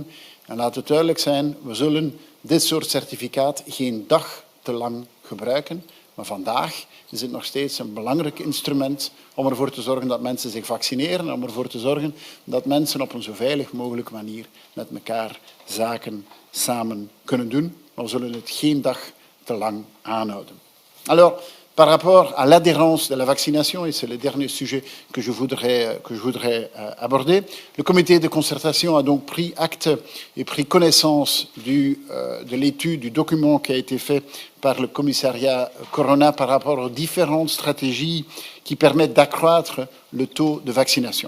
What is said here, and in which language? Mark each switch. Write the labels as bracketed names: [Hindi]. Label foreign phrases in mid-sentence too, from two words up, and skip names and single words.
[Dutch] En laat het duidelijk zijn, we zullen dit soort certificaat geen dag te lang gebruiken. Maar vandaag is het nog steeds een belangrijk instrument om ervoor te zorgen dat mensen zich vaccineren, om ervoor te zorgen dat mensen op een zo veilig mogelijke manier met elkaar zaken samen kunnen doen. Maar we zullen het geen dag te lang aanhouden. [French] Alors, par rapport à l'adhérence de la vaccination, et c'est le dernier sujet que je voudrais aborder, le comité de concertation a donc pris acte et pris connaissance de l'étude, du document qui a été fait par le commissariat Corona par rapport aux différentes stratégies qui permettent d'accroître le taux de vaccination.